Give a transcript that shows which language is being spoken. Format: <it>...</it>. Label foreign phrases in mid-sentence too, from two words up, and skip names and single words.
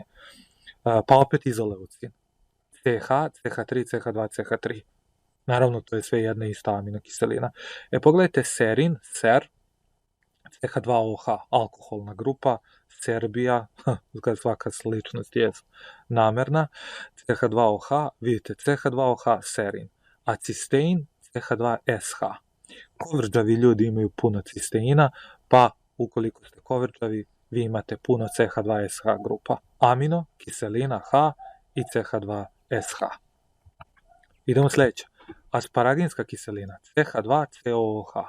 <sr>Pa opet izoleucin. CH, CH3, CH2, CH3. Naravno, to je sve jedna ista aminokiselina. Pogledajte serin, ser, CH2OH, alkoholna grupa, Serbija, svaka sličnost je namerna, CH2OH, vidite, CH2OH, serin, a cistein, CH2SH. Kovrđavi ljudi imaju puno cisteina, pa ukoliko ste kovrđavi, vi imate puno CH2SH grupa. Amino, kiselina H i CH2SH. Idemo sledeće. Asparaginska kiselina, CH2COOH.</sr>